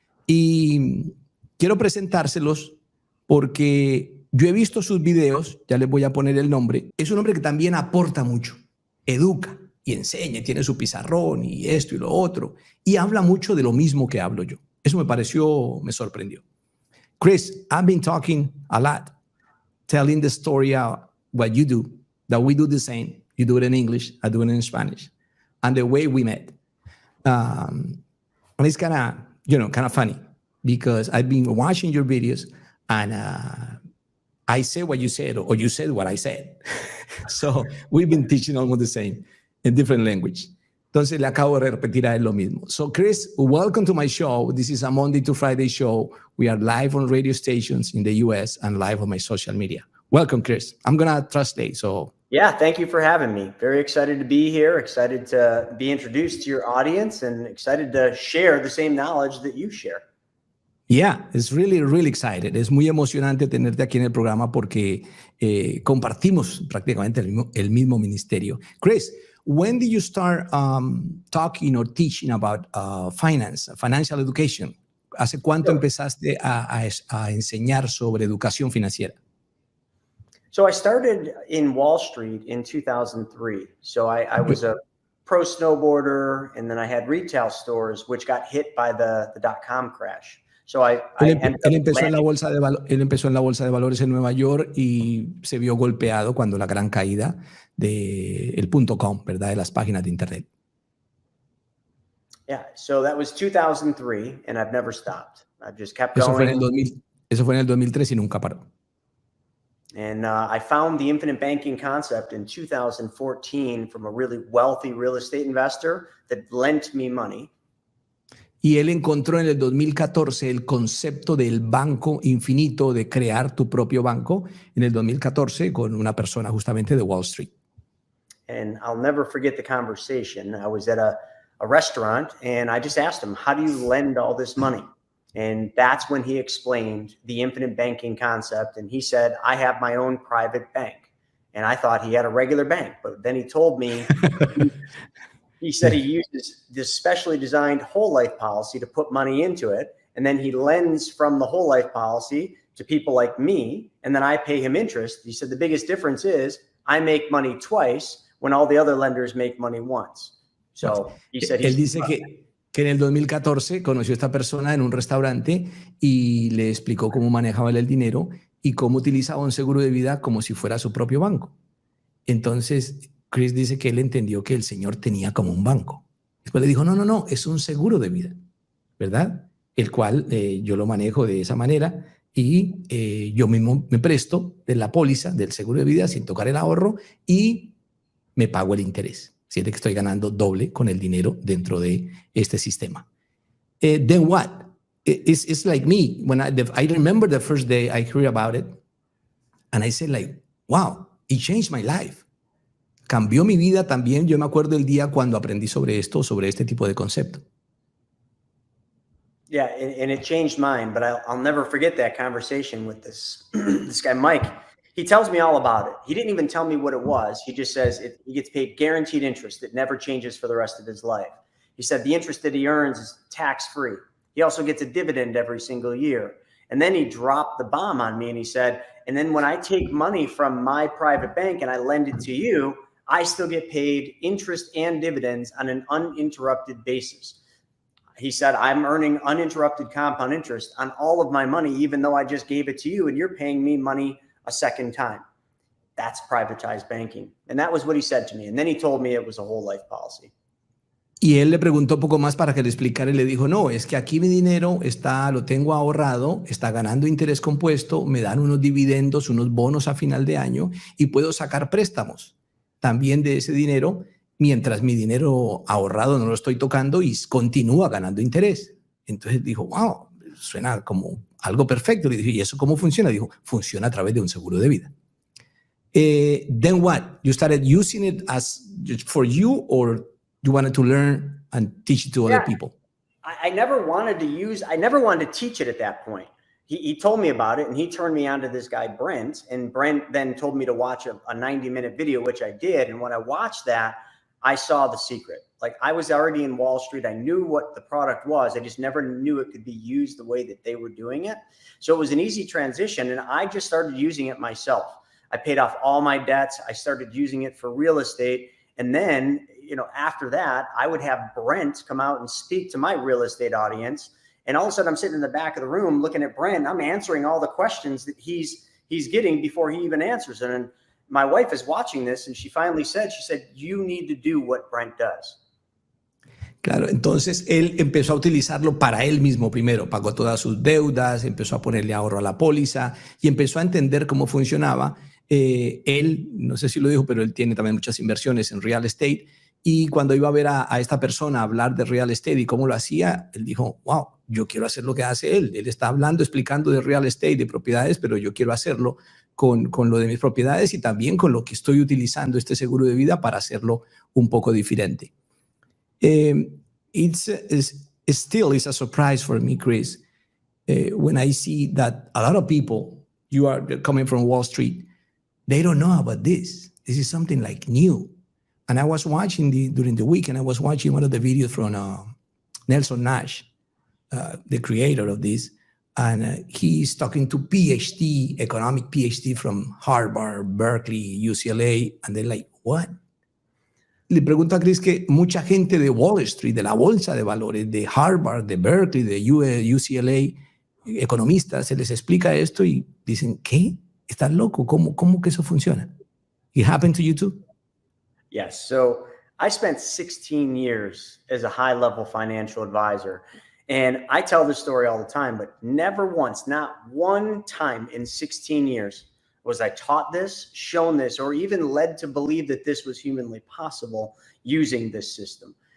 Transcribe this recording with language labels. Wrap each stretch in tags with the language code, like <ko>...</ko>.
<es>Y quiero presentárselos porque yo he visto sus videos, ya les voy a poner el nombre. Es un hombre que también aporta mucho, educa y enseña, tiene su pizarrón y esto y lo otro, y habla mucho de lo mismo que hablo yo. Eso me sorprendió.</es> <en>Chris, I've been talking a lot, telling the story out, what you do, that we do the same. You do it in English, I do it in Spanish, and the way we met. And it's kind of funny because I've been watching your videos and I say what you said or you said what I said. So we've been teaching almost the same in different language.</en> <es>Entonces le acabo de repetir a él lo mismo.</es> <en>So Chris, welcome to my show. This is a Monday to Friday show. We are live on radio stations in the US and live on my social media. Welcome, Chris. I'm going to translate. So yeah, thank you for having me. Very excited to be here, excited to be introduced to your audience and excited to share the same knowledge that you share. Yeah, it's really, really excited.</en> <es>Es muy emocionante tenerte aquí en el programa porque compartimos prácticamente el mismo ministerio.</es> <en>Chris, when did you start talking or teaching about financial education?</en> <es>¿Hace cuánto empezaste a enseñar sobre educación financiera?</es> <en>So I started in Wall Street in 2003. So I was a pro snowboarder, and then I had retail stores, which got hit by the dot-com crash. So</en> <es>él empezó en la bolsa de valores en Nueva York y se vio golpeado cuando la gran caída del .com, ¿verdad? De las páginas de internet.</es> <en>Yeah, so that was 2003 and I've never stopped. I've just kept going.</en> <es>Eso fue en el 2003 y nunca paró.</es> <en>And I found the infinite banking concept in 2014 from a really wealthy real estate investor that lent me money.</en> <es>Y él encontró en el 2014 el concepto del banco infinito, de crear tu propio banco, en el 2014 con una persona justamente de Wall Street.</es> <en>And I'll never forget the conversation. I was at a restaurant and I just asked him, how do you lend all this money? And that's when he explained the infinite banking concept. And he said, I have my own private bank. And I thought he had a regular bank, but then he told me, he said he uses this specially designed whole life policy to put money into it. And then he lends from the whole life policy to people like me. And then I pay him interest. He said, the biggest difference is I make money twice when all the other lenders make money once. So he said,</en> <es>él dice que en el 2014 conoció a esta persona en un restaurante y le explicó cómo manejaba el dinero y cómo utilizaba un seguro de vida como si fuera su propio banco. Entonces, Chris dice que él entendió que el señor tenía como un banco. Después le dijo, no, es un seguro de vida, ¿verdad? El cual yo lo manejo de esa manera y yo mismo me presto de la póliza del seguro de vida sin tocar el ahorro y me pago el interés. Siente que estoy ganando doble con el dinero dentro de este sistema.</es> <en>Then what? It's like me. When I remember the first day I heard about it, and I said like, wow, it changed my life.</en> <es>Cambió mi vida también. Yo me acuerdo el día cuando aprendí sobre esto, sobre este tipo de concepto.</es> <en>Yeah, and it changed mine, but I'll never forget that conversation with this guy, Mike. He tells me all about it. He didn't even tell me what it was. He just says he gets paid guaranteed interest that never changes for the rest of his life. He said the interest that he earns is tax-free. He also gets a dividend every single year. And then he dropped the bomb on me and he said, and then when I take money from my private bank and I lend it to you, I still get paid interest and dividends on an uninterrupted basis. He said, I'm earning uninterrupted compound interest on all of my money, even though I just gave it to you and you're paying me money a second time. That's privatized banking. And that was what he said to me. And then he told me it was a whole life policy.</en> <es>Y él le preguntó un poco más para que le explicara y le dijo, no, es que aquí mi dinero lo tengo ahorrado, está ganando interés compuesto, me dan unos dividendos, unos bonos a final de año y puedo sacar préstamos también de ese dinero mientras mi dinero ahorrado no lo estoy tocando y continúa ganando interés. Entonces dijo, wow, suena como algo perfecto. Le dije, ¿y eso cómo funciona? Dijo, funciona a través de un seguro de vida.</es> <en>Then what? You started using it as for you, or you wanted to learn and teach it to other people? I never wanted to teach it at that point. He told me about it and he turned me on to this guy, Brent. And Brent then told me to watch a 90-minute video, which I did. And when I watched that, I saw the secret. Like, I was already in Wall Street. I knew what the product was. I just never knew it could be used the way that they were doing it. So it was an easy transition. And I just started using it myself. I paid off all my debts. I started using it for real estate. And then, after that, I would have Brent come out and speak to my real estate audience. And all of a sudden I'm sitting in the back of the room looking at Brent. I'm answering all the questions that he's getting before he even answers them. And my wife is watching this and she finally said, you need to do what Brent does.</en> <es>Claro, entonces él empezó a utilizarlo para él mismo primero, pagó todas sus deudas, empezó a ponerle ahorro a la póliza y empezó a entender cómo funcionaba. Él, no sé si lo dijo, pero él tiene también muchas inversiones en real estate y cuando iba a ver a esta persona hablar de real estate y cómo lo hacía, él dijo, wow, yo quiero hacer lo que hace él. Él está hablando, explicando de real estate, de propiedades, pero yo quiero hacerlo con lo de mis propiedades y también con lo que estoy utilizando este seguro de vida para hacerlo un poco diferente.</es> <en>It's still is a surprise for me, Chris, when I see that a lot of people, you are coming from Wall Street, they don't know about this. This is something like new. And I was watching during the week, and I was watching one of the videos from Nelson Nash, the creator of this, and he's talking to PhD, economic PhD from Harvard, Berkeley, UCLA, and they're like, what?</en> <es>Le pregunto a Chris que mucha gente de Wall Street, de la bolsa de valores, de Harvard, de Berkeley, de UCLA, economistas, se les explica esto y dicen, ¿qué? ¿Estás loco? ¿Cómo que eso funciona?</es> <en>It happened to you too? Yes. So I spent 16 years as a high-level financial advisor. And I tell this story all the time, but never once, not one time in 16 years was I taught this, shown this, or even led to believe that this was humanly possible using this system.</en>